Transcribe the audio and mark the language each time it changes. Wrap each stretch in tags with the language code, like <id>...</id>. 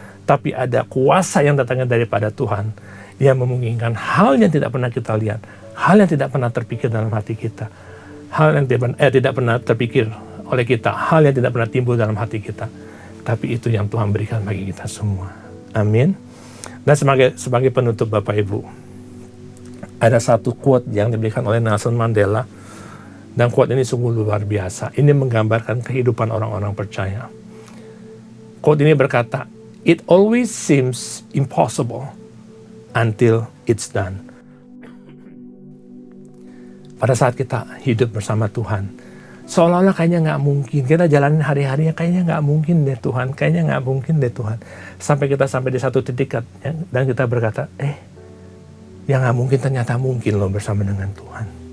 <id>Tapi ada kuasa yang datangnya daripada Tuhan yang memungkinkan hal yang tidak pernah kita lihat, hal yang tidak pernah terpikir dalam hati kita, hal yang tidak pernah terpikir oleh kita, hal yang tidak pernah timbul dalam hati kita. Tapi itu yang Tuhan berikan bagi kita semua. Amin. Dan sebagai penutup Bapak Ibu, ada satu quote yang diberikan oleh Nelson Mandela. Dan quote ini sungguh luar biasa. Ini menggambarkan kehidupan orang-orang percaya. Quote ini berkata,</id> <en>"It always seems impossible until it's done."</en> <id>Pada saat kita hidup bersama Tuhan, seolah-olah kayaknya nggak mungkin. Kita jalanin hari-harinya kayaknya nggak mungkin deh Tuhan. Kayaknya nggak mungkin deh Tuhan. Sampai kita sampai di satu titik dan kita berkata, yang nggak mungkin ternyata mungkin loh bersama dengan Tuhan.</id>